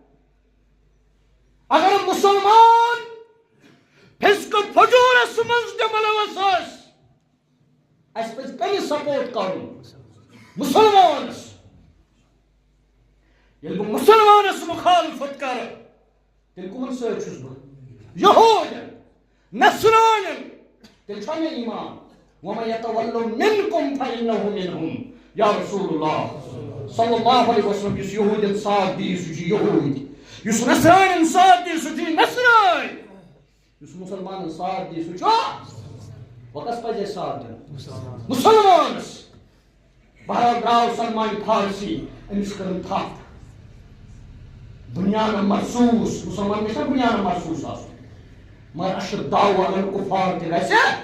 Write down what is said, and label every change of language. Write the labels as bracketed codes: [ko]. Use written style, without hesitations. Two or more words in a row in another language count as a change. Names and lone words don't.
[ks] اگر مسلمان فِسقہٕ فجوٗرس منٛز تہِ مُلوث ٲسۍ اَسہِ پَزِ کٔمِس سپورٹ کرُن مسلمانس ییٚلہِ بہٕ مسلمانس مُخالفت کرٕ تیٚلہِ کٕمن سۭتۍ چھُس بہٕ یہوٗدین نصرانین تیٚلہِ چھا مےٚ ایمان [ar] وَمَن یَتَوَلَّوْا مِنکُم فَإِنَّهُ مِنْهُم یا رسول اللہ صلی اللہ علیہ وسلم [ks] یُس یہوٗدین ساتھ دِیہِ سُہ چھُ یہوٗدۍ یُس نصرانین ساتھ دِیہِ سُہ چھُ نصرٲنۍ یُس مسلمانن ساتھ دِیہِ سُہ چھُ وۄنۍ کس پَزِ اَسہِ ساتھ دیُن مسلمانس بہرحال درٛاو سلمان فارسی أمِس کٔرٕن تھپھ [ar] بُنیانہٕ مرصوٗص [ks] مُسلمان گژھِ نا [ar] بُنیانہٕ مرصوٗص [ks] آسُن مگر [ar] اشداء علی الکفار [ks] تہِ گژھِ